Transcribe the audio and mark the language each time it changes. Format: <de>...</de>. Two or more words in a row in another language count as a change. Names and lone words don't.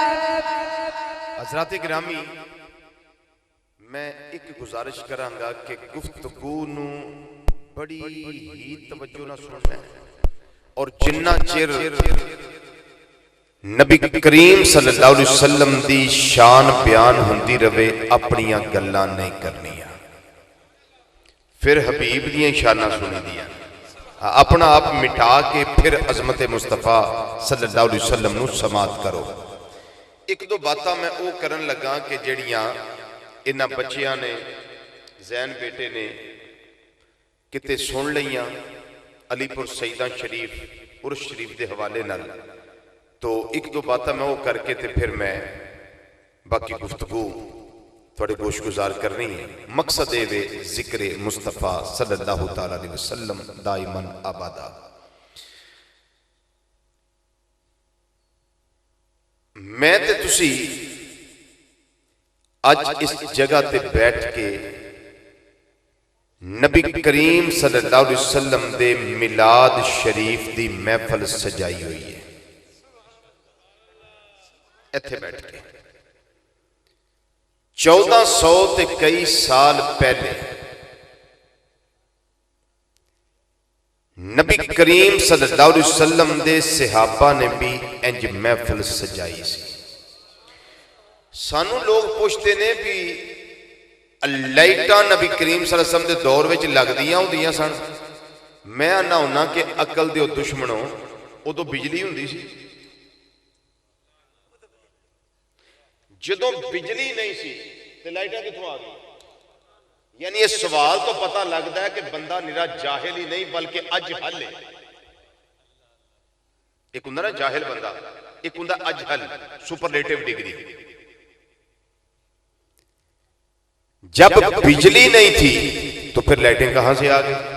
<pa>حضرات گرامی، میں ایک گزارش کروں گا کہ گفتگو نو بڑی ہی توجہ نہ سننا ہے اور جنہ چر نبی کریم</pa> <ar>صلی اللہ علیہ وسلم</ar> <pa>دی شان بیان ہوندی رہے اپنیاں گلاں نہیں کرنیاں، پھر حبیب دیاں شاناں سنی دیاں، اپنا آپ مٹا کے پھر عظمت مصطفیٰ</pa> <ar>صلی اللہ علیہ وسلم</ar> <pa>نو سماعت کرو۔ ایک دو باتاں میں او کرن لگا کہ جڑیاں انہاں بچیاں نے، زین بیٹے نے کتے سن لیاں علی پور سیدہ شریف عرس شریف دے حوالے نال، تو ایک دو باتاں میں وہ کر کے تے پھر میں باقی گفتگو تھوڑے گوش گزار کرنی ہے۔ مقصد وے ذکر مصطفیٰ</pa> <ar>صلی اللہ تعالیٰ علیہ وسلم</ar> <pa>دائماً آبادا۔ میں تے تسی آج اس جگہ تے بیٹھ کے نبی کریم</pa> <ar>صلی اللہ علیہ وسلم</ar> <pa>دے میلاد شریف دی محفل سجائی ہوئی ہے، ایتھے بیٹھ کے 1400 تے کئی سال پہلے نبی کریم</pa> <ar>صلی اللہ علیہ وسلم</ar> <pa>دے صحابہ نے بھی انج محفل سجائی سی۔ سانو لوگ پوچھتے نے بھی لائٹاں نبی کریم</pa> <ar>صلی اللہ علیہ وسلم</ar> <pa>دے دور وچ لگدیاں ہوندیاں سن. میں آنا ہونا کہ عقل دیو دشمنوں ادو بجلی ہوندی سی. جدوں بجلی نہیں سی تے لائٹاں کتھوں آ گئی؟</pa> <ur>یعنی یہ سوال تو پتہ لگتا ہے کہ بندہ نرا جاہل ہی نہیں بلکہ اجہل ہے.</ur> <pa>ایک ہوندا نا جاہل بندہ، ایک ہوندا اجہل،</pa> <en>superlative degree.</en> <ur>جب بجلی نہیں تھی تو پھر لائٹیں کہاں سے آ گئی؟</ur>